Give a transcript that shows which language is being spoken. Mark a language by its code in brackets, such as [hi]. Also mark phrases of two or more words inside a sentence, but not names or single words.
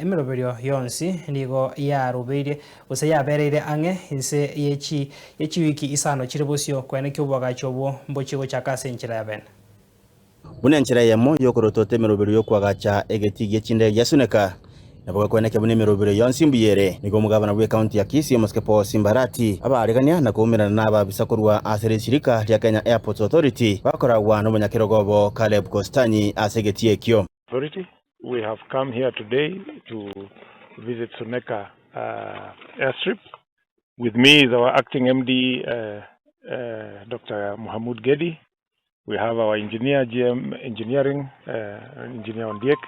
[guz] Emeriberio yonsi nigo yarubeire ose yabereire ang'e inse yechi wiki isano chiribosio kwene kyobwaga chobo mbochigo chakase nchira ya bene bune nchira yemo yoKOROTOTA Emeriberio yokwagacha egetigie chindege gya Suneka naboga kweneke bune Emeriberio yonsi mbuyere nigo omogavana bwa county ya Kisii Muske Paul Simba ARATI abaregania na kuumirana naba bisakurwa asere shirika rya Kenya Airports Authority bakoragwa no munyakirogobo Caleb Kositanyi asegetie ekyo. [en] We have come here today to visit Suneka Airstrip. With me is our acting MD, Dr. Mohamud Gedi. We have our engineer, GM Engineering, engineer on deck.